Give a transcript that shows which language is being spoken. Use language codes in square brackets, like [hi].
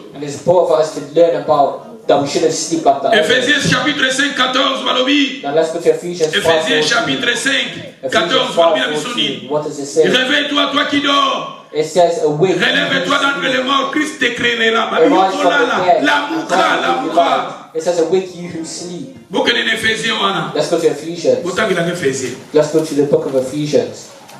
[en] And it's important for us to learn about that we shouldn't sleep like that. [fr] Ephésiens chapitre 5, 14, Balobi. [en] Now let's go to Ephesians 5. [fr] Ephésiens chapitre 5, 14, Balobi. [en] What does it say? [fr] Réveille-toi, toi qui dors. [en] It says, awake. [fr] Relève-toi d'entre les morts, Christ t'éclairera. [ln] La mouka. [en] It says, awake you who sleep. Let's go to Ephesians. Let's go to the book of Ephesians.